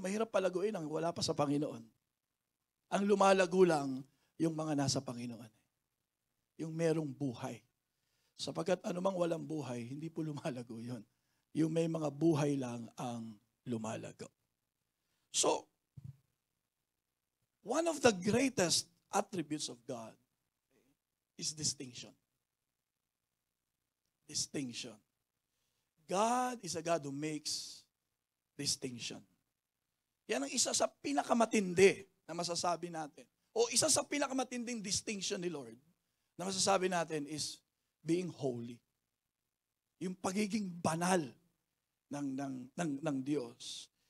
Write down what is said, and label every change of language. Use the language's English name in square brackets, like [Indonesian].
[Filipino] Mahirap palaguin ang wala pa sa Panginoon. Ang lumalago lang yung mga nasa Panginoon. Yung merong buhay. Sapagkat anumang walang buhay, hindi po lumalago yun. Yung may mga buhay lang ang lumalago. [English] So, one of the greatest attributes of God is distinction. Distinction. God is a God who makes distinction. [Filipino] Yan ang isa sa pinakamatindi na masasabi natin. O isa sa pinakamatinding distinction ni Lord na masasabi natin [English] is being holy. [Filipino] Yung pagiging banal ng Diyos.